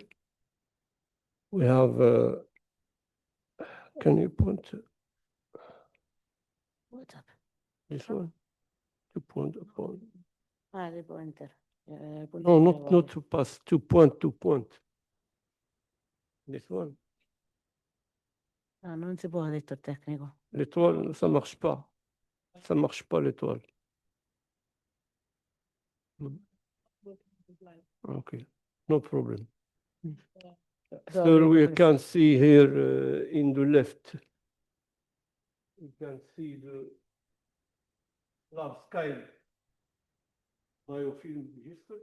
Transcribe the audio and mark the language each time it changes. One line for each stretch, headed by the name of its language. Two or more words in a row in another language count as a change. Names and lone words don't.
English: We have, can you point? What's up? This one? 2 point upon. The pointer. No, not to pass, 2 point, 2 point. This one.
Italian: Ah, non si può, ha detto il tecnico.
French: L'étoile, ça marche pas. Ça marche pas, l'étoile.
English: Okay, no problem. So we can see here in the left, you can see the large scale biofilm register.